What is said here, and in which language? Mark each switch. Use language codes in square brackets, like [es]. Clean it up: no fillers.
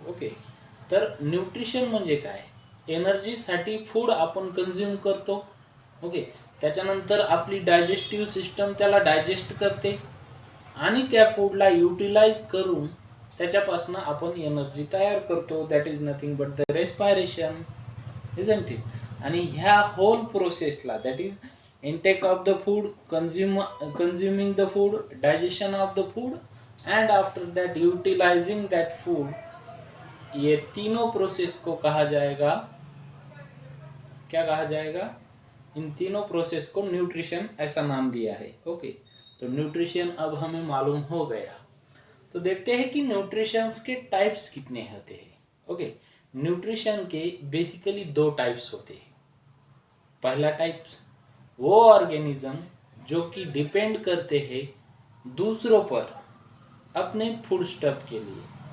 [mr] Okay, तर nutrition म्हणजे काय? एनर्जीसाठी फूड आपण कन्झ्युम करतो. ओके, त्याच्यानंतर आपली डायजेस्टिव्ह सिस्टम त्याला डायजेस्ट करते आणि त्या फूडला युटिलाइज करून त्याच्यापासून आपण एनर्जी तयार करतो. [en] That is nothing but the respiration, isn't it. [mr] आणि ह्या होल प्रोसेसला, [en] that is intake of the food, consuming the food, digestion of the food, and after that utilizing that food, [hi] ये तीनों प्रोसेस को कहा जाएगा, क्या कहा जाएगा? इन तीनों प्रोसेस को न्यूट्रिशन ऐसा नाम दिया है. ओके, तो न्यूट्रिशन अब हमें मालूम हो गया. तो देखते हैं कि न्यूट्रिशंस के टाइप्स कितने होते हैं. ओके, न्यूट्रिशन के बेसिकली दो टाइप्स होते हैं. पहला टाइप, वो ऑर्गेनिज्म जो कि डिपेंड करते हैं दूसरों पर अपने फूड स्टफ के लिए.